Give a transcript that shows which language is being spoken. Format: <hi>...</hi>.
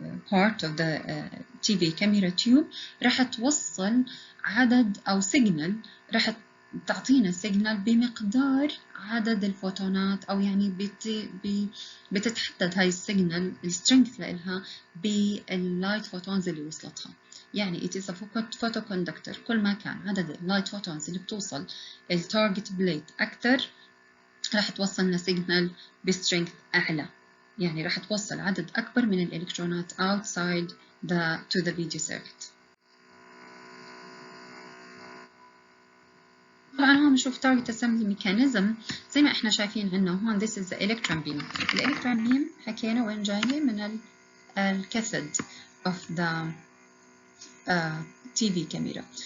<en>part of the TV camera tube</en> <ar>راح توصل عدد أو سيجنال راح تعطينا سيجنال بمقدار عدد الفوتونات أو يعني بتتحدد هاي السيجنال السترينث لها باللايت فوتونز اللي وصلتها. يعني</ar> <en>it is a photoconductor.</en> <ar>كل ما كان عدد اللايت فوتونز اللي بتوصل التارجت بليت أكثر راح توصلنا سيجنال بسترينث أعلى. يعني راح توصل عدد أكبر من الإلكترونات</ar> <en>outside to the video circuit.</en> <ar>طبعا هون بنشوف</ar> <en>target assembly mechanism</en> <ar>زي ما احنا شايفين عندنا هون</ar> <en>this is the electron beam.</en> <ar>electron beam حكينا وين جاية من الكاثود</ar> <en>of the TV camera.</en>